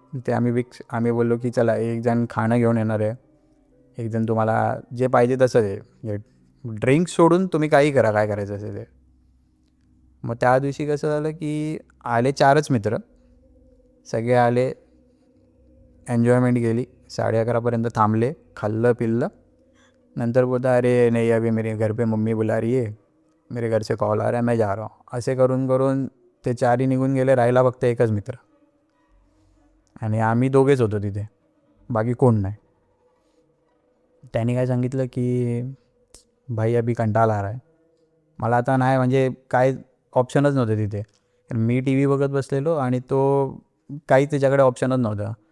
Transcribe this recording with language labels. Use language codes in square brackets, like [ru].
[mr] ते आम्ही बोललो की चला, एक जण खाणं घेऊन येणार आहे, एक जण तुम्हाला जे पाहिजे तसं दे, ड्रिंक्स सोडून तुम्ही काही करा, काय करायचं असेल ते. मग त्या दिवशी कसं झालं की आले 4च मित्र, सगळे आले, एन्जॉयमेंट गेली. 11:30पर्यंत थांबले, खाल्लं पिल्लं नंतर बोलता [hi] अरे नहीं अभी मेरे घर पे मम्मी बुला रही है, मेरे घर से कॉल आ रहा है, मैं जा रहा हूँ. [mr] असे करून करून ते 4ही निघून गेले. राहिला फक्त एकच मित्र आणि आम्ही दोघेच होतो तिथे, बाकी कोण नाही. त्याने काय सांगितलं की [hi] भाई अभी कंटाळा आ रहा है. [mr] मला आता नाही म्हणजे काय ऑप्शनच नव्हते तिथे. मी टी व्ही बघत बसलेलो आणि तो काहीच त्याच्याकडे ऑप्शनच नव्हता.